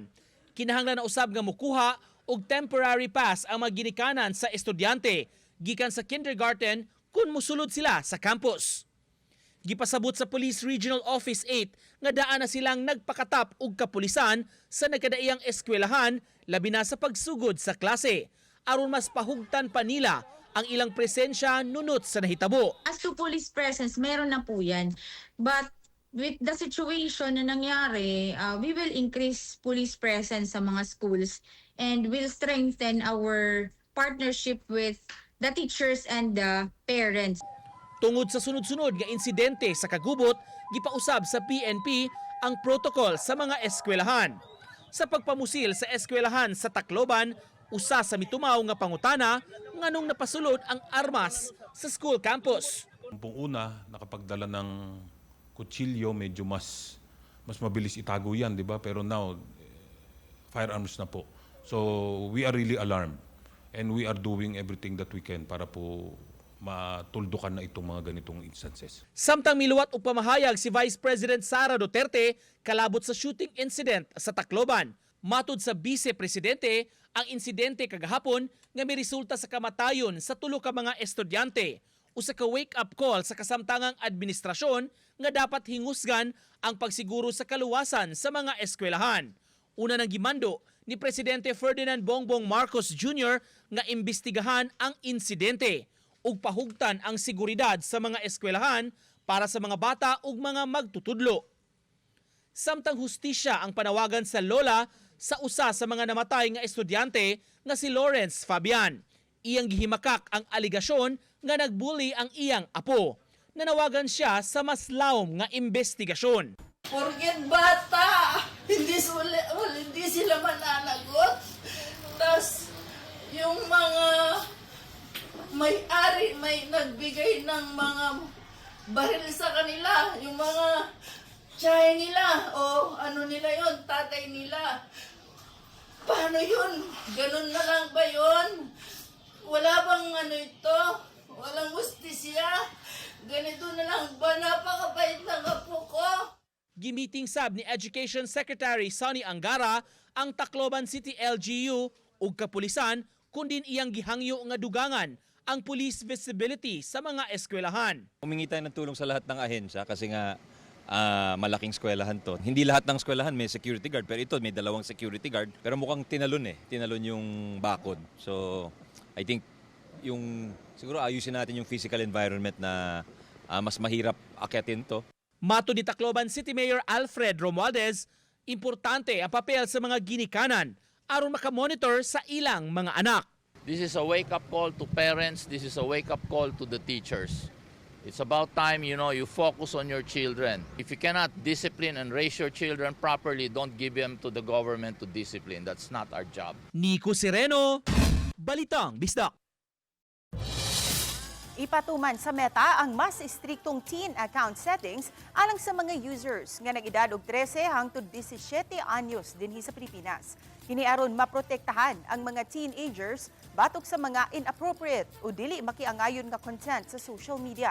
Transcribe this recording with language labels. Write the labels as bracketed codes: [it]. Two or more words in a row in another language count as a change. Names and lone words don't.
[ceb] Kinahanglan na usab nga mokuha og [en] temporary pass [ceb] ang mga ginikanan sa estudyante gikan sa kindergarten kung mosulod sila sa campus. Gipasabot sa Police Regional Office 8 nga daan na silang nagpakatap og kapulisan sa nagkadaiyang eskwelahan labi na sa pagsugod sa klase aron mas pahugtan pa nila ang ilang presensya nunot sa nahitabo. [en] As to police presence, [tl] meron na po yan. [en] But with the situation [tl] na nangyari, [en] we will increase police presence [tl] sa mga schools [en] and will strengthen our partnership with the teachers and the parents. [ceb] Tungod sa sunod-sunod nga insidente sa kagubot, gipausab sa PNP ang protocol sa mga eskwelahan. Sa pagpamusil sa eskwelahan sa Tacloban, usa sa mitumaw nga pangutana nganong napasulod ang armas sa [en] school campus. [tl] Pong una, nakapagdala ng kutsilyo, medyo mas mabilis itago yan, di ba? Pero now, firearms na po. [en] So we are really alarmed and we are doing everything that we can [tl] para po matuldukan na itong mga ganitong instances. [ceb] Samtang miluwat og pamahayag si Vice President Sara Duterte kalabot sa [en] shooting incident [ceb] sa Tacloban. Matud sa Vice Presidente, ang insidente kagahapon nga may resulta sa kamatayon sa tulo ka mga estudyante. Usa ka [en] wake-up call [ceb] sa kasamtangang administrasyon nga dapat hingusgan ang pagsiguro sa kaluwasan sa mga eskwelahan. Una nang gimando ni Presidente Ferdinand Bongbong Marcos Jr. nga imbestigahan ang insidente ug pahugtan ang seguridad sa mga eskwelahan para sa mga bata ug mga magtutudlo. Samtang hustisya ang panawagan sa lola sa usa sa mga namatay nga estudyante nga si Lawrence Fabian. Iyang gihimakak ang aligasyon nga nagbully ang iyang apo. Nanawagan siya sa mas lawom nga investigasyon. [tl] Porket bata, hindi sila mananagot. Tapos yung mga may-ari, may nagbigay ng mga baril sa kanila, yung mga tiyahe nila o ano nila yon, tatay nila. Paano yun? Ganun na lang ba yun? Wala bang ano ito? Walang justisya? Ganito na lang ba? Napakabait ng apo ko. [ceb] Gimiting sab ni Education Secretary Sonny Angara ang Tacloban City LGU ug kapulisan kundin iyang gihangyo nga dugangan ang [en] police visibility [ceb] sa mga eskwelahan. [tl] Humingi tayo ng tulong sa lahat ng ahensya kasi nga malaking eskwelahan to. Hindi lahat ng eskwelahan may [en] security guard [tl] pero ito may dalawang [en] security guard [tl] pero mukhang tinalon yung bakod. [en] So I think [tl] siguro ayusin natin yung [en] physical environment [tl] na mas mahirap akyatin to. [ceb] Mato ni Tacloban City Mayor Alfred Romualdez, importante ang papel sa mga ginikanan aron makamonitor sa ilang mga anak. [en] This is a wake-up call to parents. This is a wake-up call to the teachers. It's about time, you focus on your children. If you cannot discipline and raise your children properly, don't give them to the government to discipline. That's not our job. [ceb] Nico Sereno, Balitang Bisdak. Ipatuman sa Meta ang mas istriktong [en] teen account settings [ceb] alang sa mga users nga nag-edad og 13 hangtod 17 anyos dinhi sa Pilipinas. Kini aron maprotektahan ang mga teenagers batok sa mga inappropriate o dili makiangayon nga content sa [en] social media.